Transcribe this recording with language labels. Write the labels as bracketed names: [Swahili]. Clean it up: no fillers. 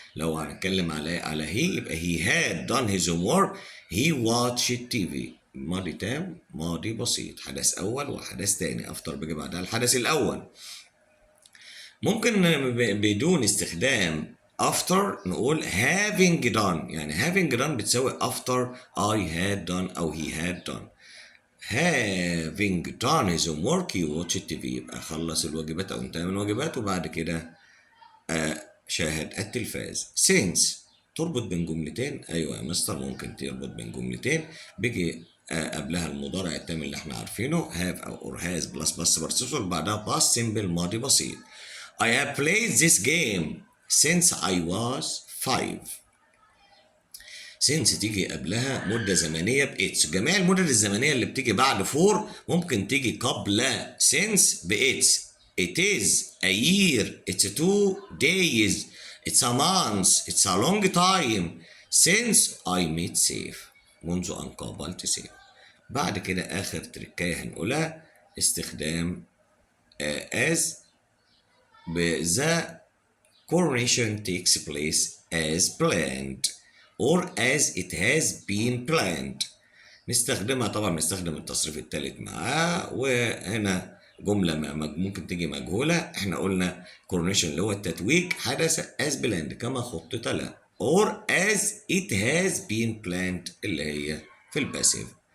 [Arabic] لو هنتكلم على [English] he يبقى he had done his homework he watched TV. [Arabic] ماضي تام ماضي بسيط، حدث أول وحدث تاني. after بيجي بعدها الحدث الأول. ممكن بدون استخدام [English] after نقول having done، يعني having done بتساوي after I had done أو he had done. having done his homework he watched TV، [Arabic] يبقى خلص الواجبات أو انتهى من الواجبات وبعد كده شاهد التلفاز. since تربط بين جملتين. أيوة يا مستر ممكن تربط بين جملتين، بيجي قبلها المضارع التام اللي احنا عارفينه have أو or has [English] plus participle [Arabic] بعدها [English] past simple [Arabic] ماضي بسيط. [English] I have played this game since I was 5. [Arabic] since تيجي قبلها مدة زمنية بإتس. جميع المدد الزمنية اللي بتيجي بعد for ممكن تيجي قبل since بإتس. [English] it is a year, it's 2 days, it's a month, it's a long time since I met safe. [Arabic] منذ أن قابلت سيف. بعد كده آخر تركاية هنقولها استخدام [English] as the coronation takes place as planned or as it has been planned. [Arabic] نستخدمها طبعا، نستخدم التصريف الثالث معاه. وهنا جملة ممكن تيجي مجهولة. احنا قلنا coronation اللي هو التتويج حدث [English] as planned [Arabic] كما خطط له [English] or as it has been planned [Arabic] اللي هي في الباسيف.